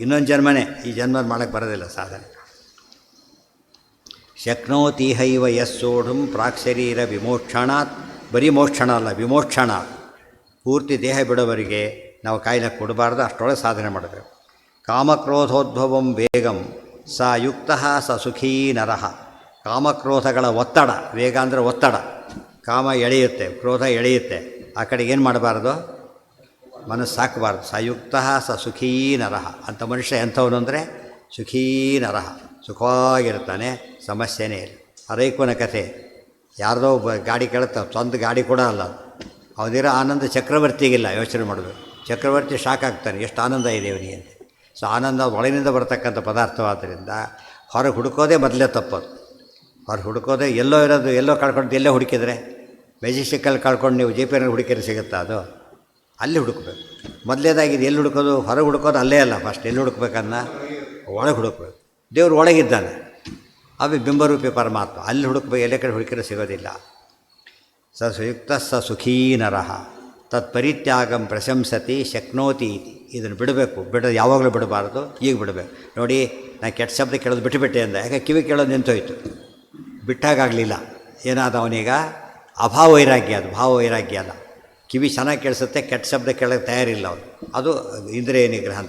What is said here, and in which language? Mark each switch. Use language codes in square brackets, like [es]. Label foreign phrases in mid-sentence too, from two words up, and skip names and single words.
[kn] ಇನ್ನೊಂದು ಜನ್ಮನೇ, ಈ ಜನ್ಮ ಮಾಡೋಕ್ಕೆ ಬರೋದಿಲ್ಲ ಸಾಧನೆ. [sa] ಶಕ್ನೋತಿ ಹೈವ ಯಸ್ಸೋಢುಂ ಪ್ರಾಕ್ಶರೀರ ವಿಮೋಕ್ಷಣಾತ್. [kn] ಬರೀ ಮೋಕ್ಷಣ ಅಲ್ಲ, ವಿಮೋಕ್ಷಣ. ಪೂರ್ತಿ ದೇಹ ಬಿಡೋವರಿಗೆ ನಾವು ಕಾಯಿಲೆ ಕೊಡಬಾರ್ದು, ಅಷ್ಟರೊಳಗೆ ಸಾಧನೆ ಮಾಡಬೇಕು. [sa] ಕಾಮಕ್ರೋಧೋದ್ಭವಂ ವೇಗಂ ಸ ಯುಕ್ತ ಸ ಸುಖೀ ನರಃ. [kn] ಕಾಮಕ್ರೋಧಗಳ ಒತ್ತಡ, ವೇಗ ಅಂದರೆ ಒತ್ತಡ. ಕಾಮ ಎಳೆಯುತ್ತೆ, ಕ್ರೋಧ ಎಳೆಯುತ್ತೆ. ಆ ಕಡೆಗೆ ಏನು ಮಾಡಬಾರ್ದು? ಮನಸ್ಸು ಸಾಕಬಾರ್ದು. [sa] ಸ ಯುಕ್ತ ಸ ಸುಖೀ ನರಃ. [kn] ಅಂಥ ಮನುಷ್ಯ ಎಂಥವನು ಅಂದರೆ [sa] ಸುಖೀ ನರಃ, [kn] ಸುಖವಾಗಿರ್ತಾನೆ, ಸಮಸ್ಯೆನೇ ಇಲ್ಲ. ಅರೈಕುನ ಕಥೆ. ಯಾರ್ದೋ ಗಾಡಿ ಕೇಳುತ್ತೆ, ಸ್ವಂತ ಗಾಡಿ ಕೂಡ ಅಲ್ಲ. ಅವನಿರೋ ಆನಂದ ಚಕ್ರವರ್ತಿಗಿಲ್ಲ. ಯೋಚನೆ ಮಾಡಬೇಕು. ಚಕ್ರವರ್ತಿ ಶಾಕ್ ಆಗ್ತಾನೆ, ಎಷ್ಟು ಆನಂದ ಇದೆ ಇವನಿಗೆ ಅಂತ. ಸೊ ಆನಂದ ಒಳಗಿನಿಂದ ಬರ್ತಕ್ಕಂಥ ಪದಾರ್ಥವಾದ್ದರಿಂದ ಹೊರಗೆ ಹುಡುಕೋದೇ ಮೊದಲೇ ತಪ್ಪೋದು. ಹೊರಗೆ ಹುಡುಕೋದೇ ಎಲ್ಲೋ ಇರೋದು, ಎಲ್ಲೋ ಕಳ್ಕೊಂಡು ಎಲ್ಲೇ ಹುಡುಕಿದ್ರೆ, ಮೆಜೆಸ್ಟಿಕ್ಕಲ್ಲಿ ಕಳ್ಕೊಂಡು ನೀವು JP-ನಲ್ಲಿ ಹುಡುಕಿದ್ರೆ ಸಿಗುತ್ತಾ? ಅದು ಅಲ್ಲಿ ಹುಡುಕಬೇಕು. ಮೊದಲೇದಾಗಿದೆ ಎಲ್ಲಿ ಹುಡುಕೋದು? ಹೊರಗೆ ಹುಡುಕೋದು ಅಲ್ಲೇ ಅಲ್ಲ. ಫಸ್ಟ್ ಎಲ್ಲಿ ಹುಡುಕ್ಬೇಕನ್ನ ಒಳಗೆ ಹುಡುಕಬೇಕು. ದೇವರು ಒಳಗಿದ್ದಾನೆ, ಅವು ಬಿಂಬರೂಪಿ ಪರಮಾತ್ಮ, ಅಲ್ಲಿ ಹುಡುಕಬೇಕು, ಎಲ್ಲ ಕಡೆ ಹುಡುಕಿದ್ರೆ ಸಿಗೋದಿಲ್ಲ. [sa] ಸ ಸುಯುಕ್ತ ಸ ಸುಖೀ ನರಃ ತತ್ ಪರಿತ್ಯಾಗಂ ಪ್ರಶಂಸತಿ ಶಕ್ನೋತಿ ಇತಿ. [kn] ಇದನ್ನು ಬಿಡಬೇಕು, ಯಾವಾಗಲೂ ಬಿಡಬಾರ್ದು, ಈಗ ಬಿಡಬೇಕು. ನೋಡಿ, ನಾನು ಕೆಟ್ಟ ಶಬ್ದ ಕೇಳೋದು ಬಿಟ್ಟುಬಿಟ್ಟೆ ಅಂದ, ಯಾಕೆ ಕಿವಿ ಕೇಳೋದು ನಿಂತೋಯ್ತು, ಬಿಟ್ಟಾಗಲಿಲ್ಲ. ಏನಾದ ಅವನೀಗ ಅಭಾವ ವೈರಾಗ್ಯ, ಅದು ಭಾವ ವೈರಾಗ್ಯ ಅಲ್ಲ. ಕಿವಿ ಚೆನ್ನಾಗಿ ಕೇಳಿಸುತ್ತೆ, ಕೆಟ್ಟ ಶಬ್ದ ಕೇಳೋಕ್ಕೆ ತಯಾರಿಲ್ಲ ಅವನು, ಅದು ಇಂದ್ರಿಯ ನಿಗ್ರಹ ಅಂತ.